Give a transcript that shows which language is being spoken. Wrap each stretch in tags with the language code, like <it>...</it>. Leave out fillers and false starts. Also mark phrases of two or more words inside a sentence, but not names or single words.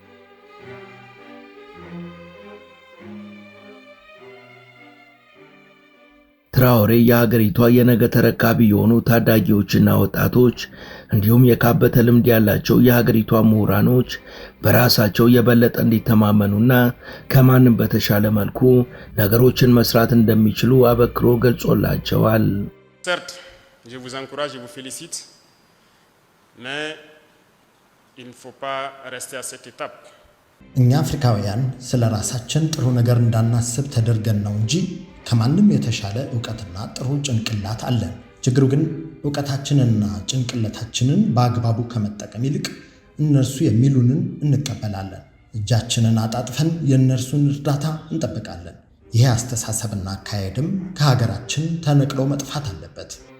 <am>ትራኦሬ የሀገሪቷ የነገ ተረካቢ የሆኑ ታዳጊዎችና ወጣቶች እንዲሁም የካበተ ልምድ ያላቸው የሀገሪቷ ምሁራኖች በራሳቸው የበለጠ እንዲተማመኑና ከማንም በተሻለ መልኩ ነገሮችን መስራት እንደሚችሉ አበክሮ ገልጾላቸዋል።</am> <fr>Certes, je vous encourage, je vous félicite, mais il ne faut pas rester à cette étape.</fr> <am>እኛ አፍሪካውያን ስለ ራሳችን ጥሩ ነገር እንዳናስብ ተደርገን ነው እንጂ ከማንም የተሻለ ዕውቀትና ጥሩ ጭንቅላት አለን። ችግሩ ግን ዕውቀታችንና ጭንቅላታችንን በአግባቡ ከመጠቀም ይልቅ እነርሱ የሚሉንን እንቀበላለን። እጃችንን አጣጥፈን የእነርሱን እርዳታ እንጠብቃለን። ይህ አስተሳሰብና አካሄድም ከሀገራችን ተነቅሎ መጥፋት አለበት።</am>